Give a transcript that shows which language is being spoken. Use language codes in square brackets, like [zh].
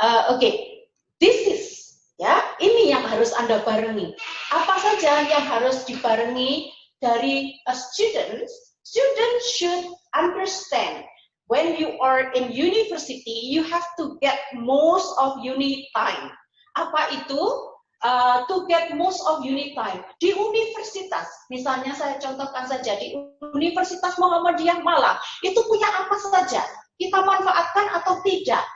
[id] Oke, [en] this is [id] ya, ini yang harus Anda barengi. Apa saja yang harus dibarengi dari [en] a student? Student should understand. When you are in university, you have to get most of uni time. [id] Apa itu? [en] To get most of uni time. [id] Di universitas, misalnya saya contohkan saja, di Universitas Muhammadiyah Malang, itu punya apa saja? Kita manfaatkan atau tidak?